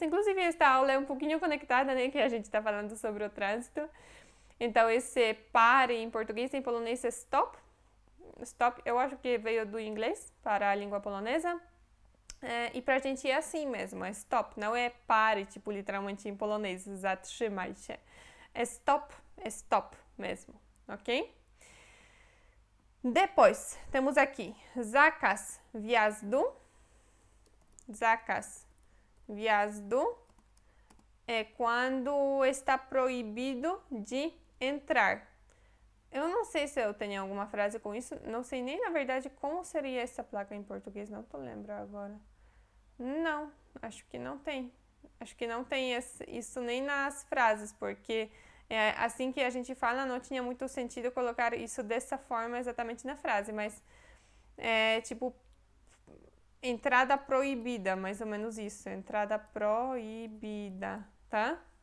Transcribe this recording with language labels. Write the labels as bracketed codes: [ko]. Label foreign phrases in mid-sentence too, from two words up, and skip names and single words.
[pt] Inclusive, esta aula é um pouquinho conectada, né, que a gente está falando sobre o trânsito. Então, esse pare em português, em polonês é stop. Stop, eu acho que veio do inglês para a língua polonesa. E pra gente é assim mesmo, é stop, não é pare, tipo literalmente em polonês, [pl] zatrzymaj się. [pt] É stop mesmo, ok? Depois, temos aqui [pl] zakaz wjazdu. Zakaz wjazdu [pt] é quando está proibido de entrar. Eu não sei se eu tenho alguma frase com isso, não sei nem na verdade como seria essa placa em português, não tô lembrando agora. Não, acho que não tem. Acho que não tem isso nem nas frases, porque assim que a gente fala, não tinha muito sentido colocar isso dessa forma exatamente na frase, mas é tipo entrada proibida, mais ou menos isso, entrada proibida, tá?